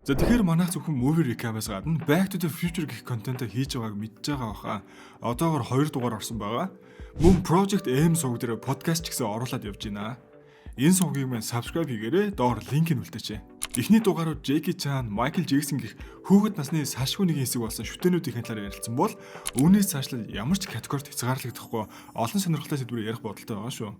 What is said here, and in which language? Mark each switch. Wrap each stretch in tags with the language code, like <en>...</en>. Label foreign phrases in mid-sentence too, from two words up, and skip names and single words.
<mn>За тэгэхээр манайх зөвхөн</mn> <en>movie recap-</en> <mn>аас гадна Back to the Future гэх контентоо хийж байгааг мэдж байгаа баха. Одоогоор 2 дугаар орсон байгаа. Мөн Project M сувг дээр подкаст ч гэсэн оруулаад явж байна. Энэ сувгийг маань subscribe хийгээрэй. Доор линкийг үлдээч. Эхний дугаарууд Jackie Chan, Michael Jackson гэх хүүхэд насны салшгүй нэг хэсэг болсон шүтээнүүдийн талаар ярилцсан бол үүнээс цаашлаад ямар ч категорид хязгаарлагдахгүй олон сонирхолтой сэдвээр ярих бодолтой байгаа шүү.</mn>